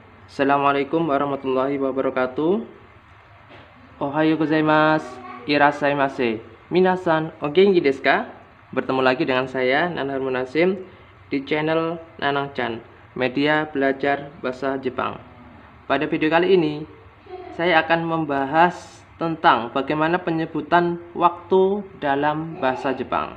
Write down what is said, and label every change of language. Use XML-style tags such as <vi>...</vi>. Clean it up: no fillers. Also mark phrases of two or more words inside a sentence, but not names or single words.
<ar>السلام عليكم ورحمة الله وبركاته.</ar> <ja>おはようございます。いらっしゃいませ. 皆さん、お元気ですか?</ja> <id>Bertemu lagi dengan saya, Nanang Munasim, di channel Nanang-chan, media belajar bahasa Jepang. Pada video kali ini, saya akan membahas tentang bagaimana penyebutan waktu dalam bahasa Jepang.</id>